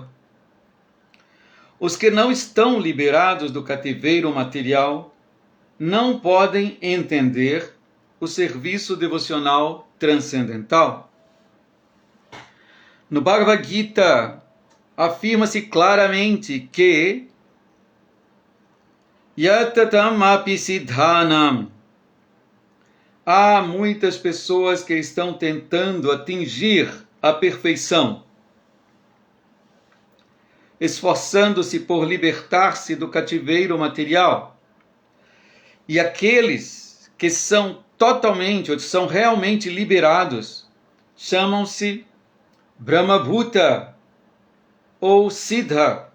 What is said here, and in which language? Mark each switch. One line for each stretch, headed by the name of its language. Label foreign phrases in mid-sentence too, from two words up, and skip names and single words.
Portuguese: Os que não estão liberados do cativeiro material não podem entender o serviço devocional transcendental. No Bhagavad Gita, afirma-se claramente que
Sanskrit: यततां अपि सिद्धानां.
Portuguese: Há muitas pessoas que estão tentando atingir a perfeição, esforçando-se por libertar-se do cativeiro material. E aqueles que são totalmente, ou são realmente liberados, chamam-se Brahmabhuta ou Siddha.